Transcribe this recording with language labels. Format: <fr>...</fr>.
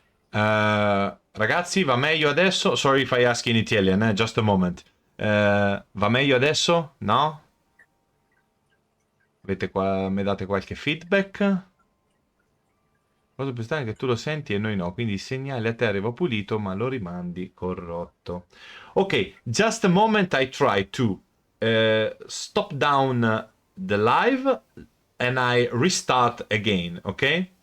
<it>Ragazzi, va meglio adesso?</it> <en>Sorry if I ask in Italian, just a moment.</en> <it>Va meglio adesso? No? Avete qua, mi date qualche feedback? Cosa più strana è che tu lo senti e noi no, quindi il segnale a te arriva pulito ma lo rimandi corrotto.</it> <en>Ok, just a moment, I try to stop down the live and I restart again, ok?</en>